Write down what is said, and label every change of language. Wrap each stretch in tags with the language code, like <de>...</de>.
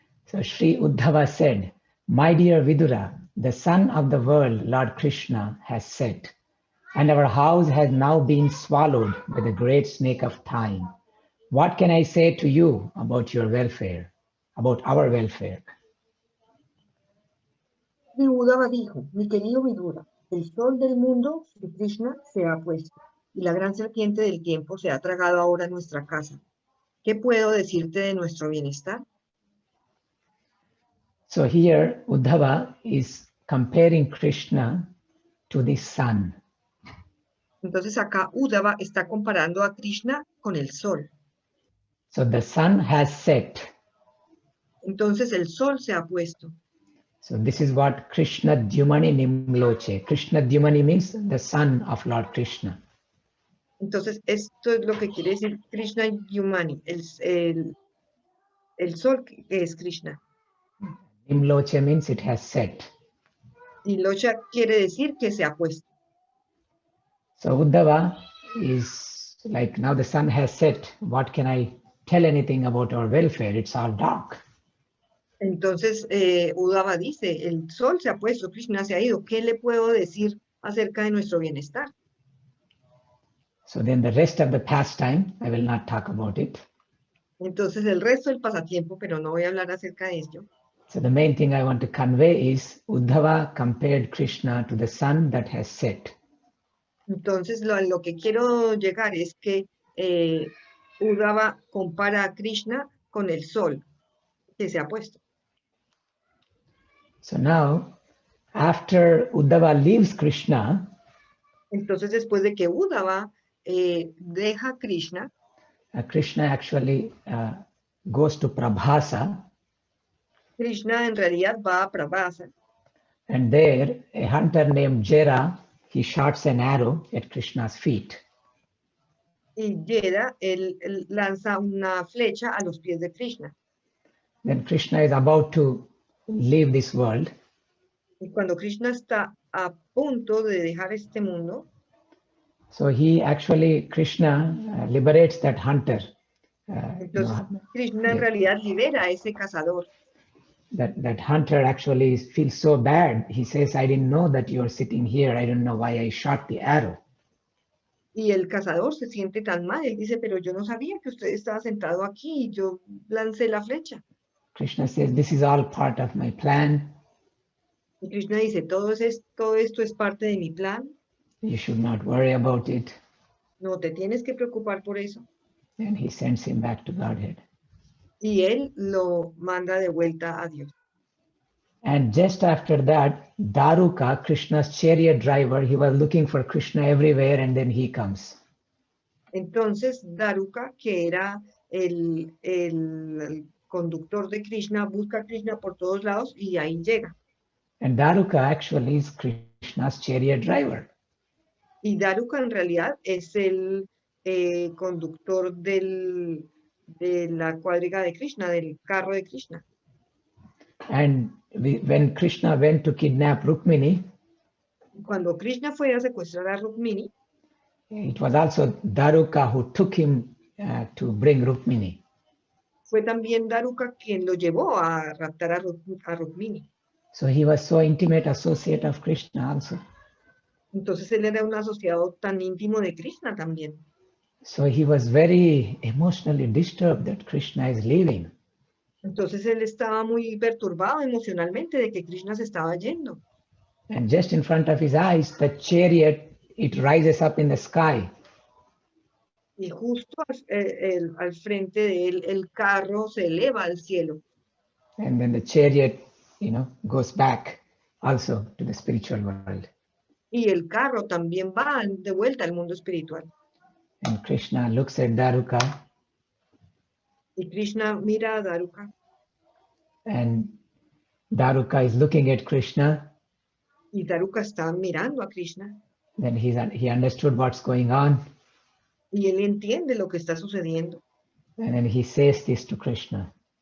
<en>So Sri Uddhava said, my dear Vidura, the sun of the world, Lord Krishna, has set, and our house has now been swallowed by the great snake of time. What can I say to you about your welfare, about our welfare?</en> <es>Y Uddhava dijo, mi querido Vidura, el sol del mundo, Sri Krishna, se ha puesto, y la gran serpiente del tiempo se ha tragado ahora nuestra casa. ¿Qué puedo decirte de nuestro bienestar?</es> <en>So here Uddhava is comparing Krishna to the sun.</en> <es>Entonces acá Uddhava está comparando a Krishna con el sol.</es> <en>So the sun has set.</en> <es>Entonces el sol se ha puesto.</es> <en>So this is what Krishna Dyumani Nimloche. Krishna Dyumani means the son of Lord Krishna.</en> <es>Entonces esto es lo que quiere decir Krishna Yumani, el sol que es Krishna.</es> <en>Nimloche means it has set.</en> <es>Y Locha quiere decir que se ha puesto.</es> <en>So Uddhava is like, now the sun has set. What can I tell anything about our welfare? It's all dark.</en> <es>Entonces Uddhava dice, el sol se ha puesto, Krishna se ha ido. ¿Qué le puedo decir acerca de nuestro bienestar?</es> <en>So then the rest of the pastime, I will not talk about it.</en> <es>Entonces el resto del pasatiempo, pero no voy a hablar acerca de ello.</es> <en>So the main thing I want to convey is Uddhava compared Krishna to the sun that has set.</en> <es>Entonces lo que quiero llegar es que Uddhava compara a Krishna con el sol que se ha puesto.</es> <en>So now, after Uddhava leaves Krishna,</en> <es>Entonces después de que Uddhava deja a Krishna,</es> <en>Krishna actually goes to Prabhasa,</en> <es>Krishna en realidad va a Prabhasa.</es> <en>and there a hunter named Jera, he shoots an arrow at Krishna's feet.</en> <es>Y Yeda, él lanza una flecha a los pies de Krishna.</es> <en>Then Krishna is about to leave this world,</en> <es>Y cuando Krishna está a punto de dejar este mundo,</es> <en>so Krishna liberates that hunter.</en> <es>entonces Krishna en realidad libera a ese cazador.</es> <en>That hunter actually feels so bad. He says, I didn't know that you are sitting here. I don't know why I shot the arrow.</en> <es>Y el cazador se siente tan mal. Él dice, pero yo no sabía que usted estaba sentado aquí y yo lancé la flecha.</es> <en>Krishna says, this is all part of my plan.</en> <es>Y Krishna dice, todo esto es parte de mi plan.</es> <en>You should not worry about it.</en> <es>No te tienes que preocupar por eso.</es> <en>And he sends him back to Godhead.</en> <es>Y él lo manda de vuelta a Dios.</es> <en>And just after that, Daruka, Krishna's chariot driver, he was looking for Krishna everywhere, and then he comes.</en> <es>Entonces Daruka, que era el conductor de Krishna, busca a Krishna por todos lados y ahí llega.</es> <en>And Daruka actually is Krishna's chariot driver.</en> <es>Y Daruka en realidad es el conductor de la cuadriga de Krishna, del carro de Krishna.</es> <en>And when Krishna went to kidnap Rukmini,</en> <es>Cuando Krishna fue a secuestrar a Rukmini,</es> <en>it was also Daruka who took him to bring Rukmini.</en> <es>fue también Daruka quien lo llevó a raptar a Rukmini.</es> <en>So he was so intimate associate of Krishna also.</en> <es>Entonces él era un asociado tan íntimo de Krishna también.</es> <en>So he was very emotionally disturbed that Krishna is leaving.</en> <es>Entonces él estaba muy perturbado emocionalmente de que Krishna se estaba yendo.</es> <en>And just in front of his eyes, the chariot, it rises up in the sky.</en> <es>Y justo al frente de él, el carro se eleva al cielo.</es> <en>And then the chariot, goes back also to the spiritual world.</en> <es>Y el carro también va de vuelta al mundo espiritual.</es> <en>And Krishna looks at Daruka.</en> <es>Y Krishna mira a Daruka.</es> <en>And Daruka is looking at Krishna.</en> <es>Y Daruka está mirando a Krishna.</es> <en>Then he understood what's going on.</en> <es>Y él entiende lo que está sucediendo.</es> <en>And then he says this to Krishna.</en>